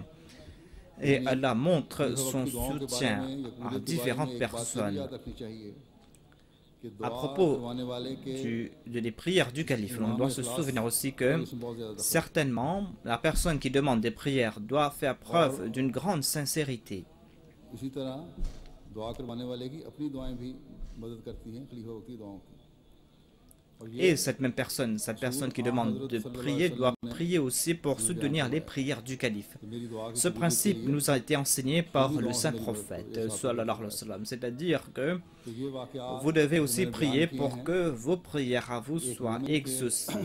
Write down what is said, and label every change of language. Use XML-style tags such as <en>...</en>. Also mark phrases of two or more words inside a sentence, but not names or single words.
<fr>Et Allah montre son soutien à différentes personnes. À propos des prières du calife, on doit se souvenir aussi que certainement la personne qui demande des prières doit faire preuve d'une grande sincérité.</fr> <ur>اسی طرح دعا کروانے والے کی اپنی دعائیں بھی مدد کرتی ہیں خلیفہ وقت کی دعاؤں کی</ur> <fr>Et cette personne qui demande de prier doit prier aussi pour soutenir les prières du calife. Ce principe nous a été enseigné par le saint prophète,</fr> <ar>صلى الله عليه وسلم.</ar> <fr>C'est-à-dire que vous devez aussi prier pour que vos prières à vous soient exaucées.</fr>